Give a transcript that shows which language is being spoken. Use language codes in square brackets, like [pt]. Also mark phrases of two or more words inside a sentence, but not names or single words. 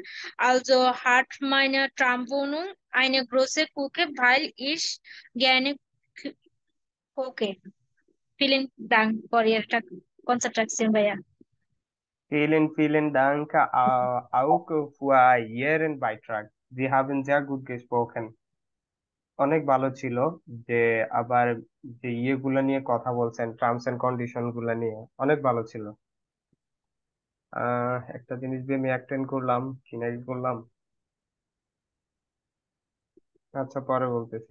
[de] Also hat meine Traumwohnung eine große Küche, weil ich gerne koche. Vielen Dank für Ihre Konzentration, Baya. Vielen Dank auch für Ihren Beitrag. Sie haben sehr gut gesprochen। [bn] অনেক ভালো ছিল যে আবার যে ইয়েগুলা নিয়ে কথা বলছেন, [en] terms and condition [bn] গুলা নিয়ে অনেক ভালো ছিল। একটা জিনিস দিয়ে আমি অ্যাটেন্ড করলাম কি নাই করলাম, আচ্ছা পরে বলতেছি।